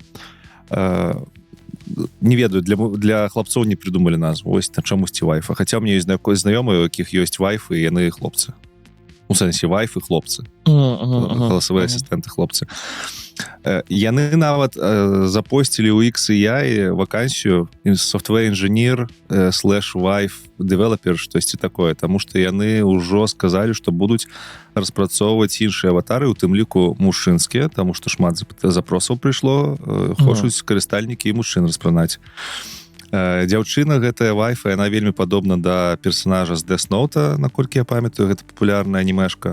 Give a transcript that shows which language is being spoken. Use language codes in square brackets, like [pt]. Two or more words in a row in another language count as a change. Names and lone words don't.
[be] Не ведаю, для хлапцоў не придумалі назву. Вось чамусьці вайфа. Хаця ў мяне ёсць знаёмыя, у якіх ёсць вайфы, і яны хлопцы. У сэнсе вайфы хлопцы. Галасавыя асістэнты хлопцы. Яны нават запосцілі ў XAI вакансію [en] software engineer /wife developer, [be] штосьці такое, таму што яны ўжо сказалі, што будуць распрацоўваць іншыя аватары, у тым ліку мужчынскія, таму што шмат запросаў прыйшло, хочуць карыстальнікі і мужчын распранаць. Дзяўчына гэтая вайфа, яна вельмі падобна да персонажа з Death Note, наколькі я памятаю, гэта папулярная анімешка.